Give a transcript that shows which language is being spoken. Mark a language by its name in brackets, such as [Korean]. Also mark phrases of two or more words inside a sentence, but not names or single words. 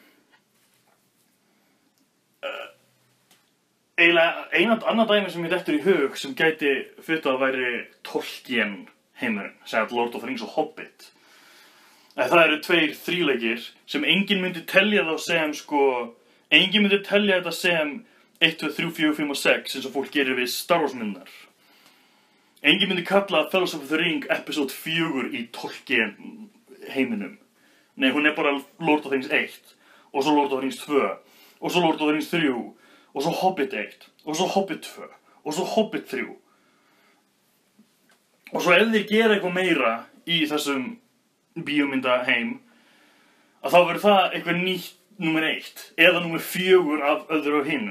[Icelandic] Eiginlega annað dæmi sem ég dettur í hug sem gæti fyrir að væri Tolkien heimurinn, sem Lord of the Rings og Hobbit. Það eru 2 3-leikir sem enginn myndi telja þá sem enginn myndi telja þetta sem 1, 2, 3, 4, 5 og 6 eins og fólk gerir við Star Wars myndar. Enginn myndi kalla Fellowship of the Ring episode 4 í Tolkien heiminum. Nei, hún bara Lord of the Rings 1 og svo Lord of the Rings 2 og svo Lord of the Rings 3 og svo Hobbit 1 og svo Hobbit 2 og svo Hobbit 3. Og svo ef þeir gera eitthvað meira í þessum bíómynda heim, að þá verður það eitthvað nýtt númer 1 eða númer 4 af öðru af hinu.